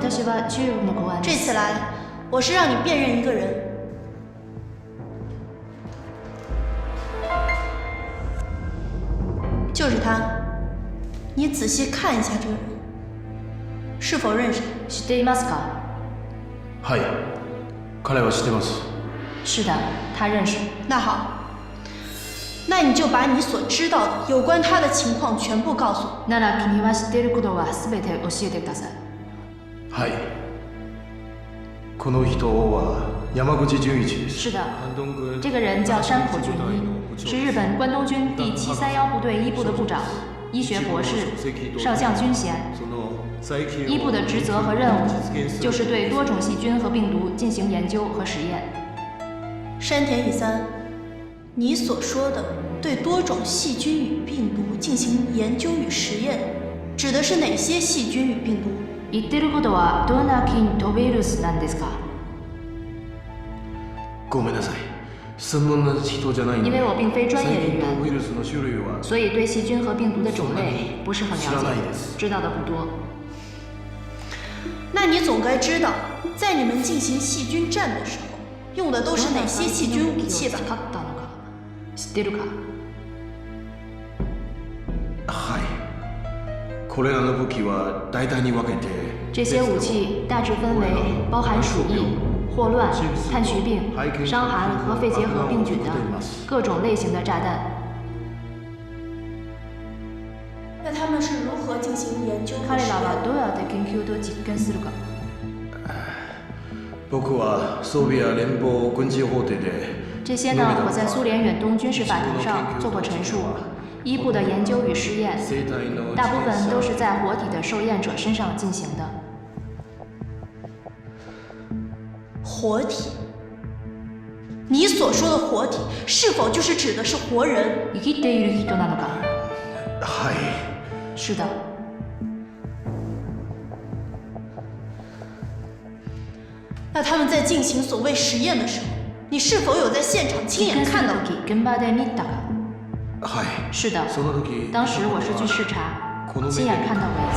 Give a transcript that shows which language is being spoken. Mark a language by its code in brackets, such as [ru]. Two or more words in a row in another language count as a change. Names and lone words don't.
[zh] 这次来，我是让你辨认一个人。就是他，你仔细看一下这个人，是否认识？ [ja] 知っていますか？はい、彼は知ってます。 [zh] 是的，他认识。那好。那你就把你所知道的有关他的情况全部告诉我。 [ja] なら君は知っていることはすべて教えてください。はい。この人は山口純一です。 [zh] 是的，这个人叫山口俊一，是日本关东军第731部队一部的部长，医学博士，少将军衔。一部的职责和任务就是对多种细菌和病毒进行研究和实验。山田乙三。你所说的对多种细菌与病毒进行研究与实验，指的是哪些细菌与病毒？ [ja] 言ってることはどんな菌とウイルスなんですか？ごめんなさい、専門の人じゃないので。 [zh] 因为我并非专业人员，所以对细菌和病毒的种类不是很了解，知道的不多。那你总该知道，在你们进行细菌战的时候，用的都是哪些细菌武器吧？ [ja] 知ってるか？はい。これらの武器は大体に分けて。 [zh] 这些武器大致分为包含鼠疫、霍乱、炭疽病、伤寒和肺结核病菌的各种类型的炸弹。那他们是如何进行研究？ [ja] 彼らはどうやって研究と実験するか？僕はソビエト連邦軍事法廷で。 [zh] 这些呢，我在苏联远东军事法庭上做过陈述。一部的研究与试验，大部分都是在活体的受验者身上进行的。活体？你所说的活体，是否就是指的是活人？ [ja] 生きている人なのか？はい。 [zh] 是的。那他们在进行所谓实验的时候。你是否有在现场亲眼看到？是的，当时我是去视察，亲眼看到过一次。